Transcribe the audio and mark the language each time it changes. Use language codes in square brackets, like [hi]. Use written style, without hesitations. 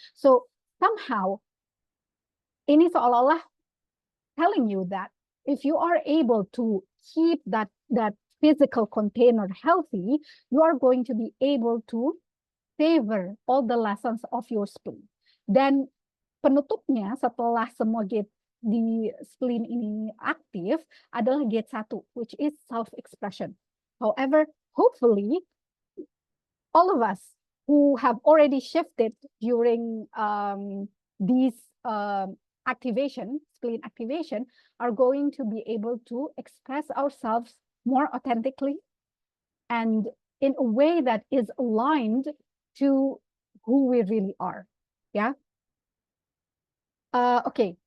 [en] So somehow [id] ini seolah-olah [en] telling you that if you are able to keep that physical container healthy, you are going to be able to savor all the lessons of your spleen. [id] Dan penutupnya setelah semua gate di spleen ini aktif adalah gate 1, [en] which is self-expression. However, hopefully, all of us who have already shifted during these spleen activation, are going to be able to express ourselves more authentically and in a way that is aligned to who we really are. Yeah. Okay.